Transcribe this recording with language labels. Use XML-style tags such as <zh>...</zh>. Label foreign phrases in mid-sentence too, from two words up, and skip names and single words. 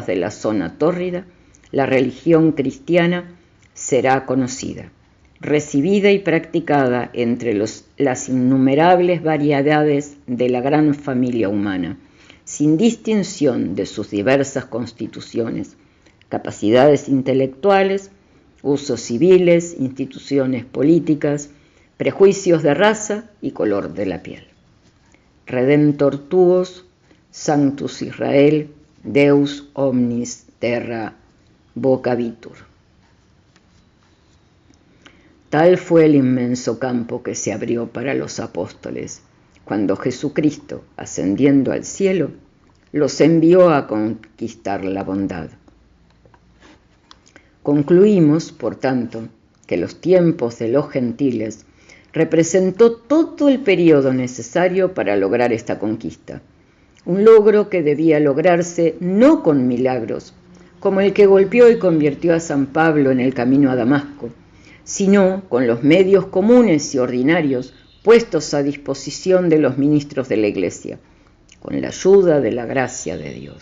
<es>de la zona tórrida, la religión cristiana será conocida, recibida y practicada entre las innumerables variedades de la gran familia humana, sin distinción de sus diversas constituciones, capacidades intelectuales, usos civiles, instituciones políticas, prejuicios de raza y color de la piel.</es> <la>Redemptor tuos, Sanctus Israel, Deus omnis terra vocabitur.</la> <es>Tal fue el inmenso campo que se abrió para los apóstoles, cuando Jesucristo, ascendiendo al cielo, los envió a conquistar la bondad. Concluimos, por tanto, que los tiempos de los gentiles representó todo el periodo necesario para lograr esta conquista, un logro que debía lograrse no con milagros, como el que golpeó y convirtió a San Pablo en el camino a Damasco, sino con los medios comunes y ordinarios puestos a disposición de los ministros de la Iglesia, con la ayuda de la gracia de Dios.</es>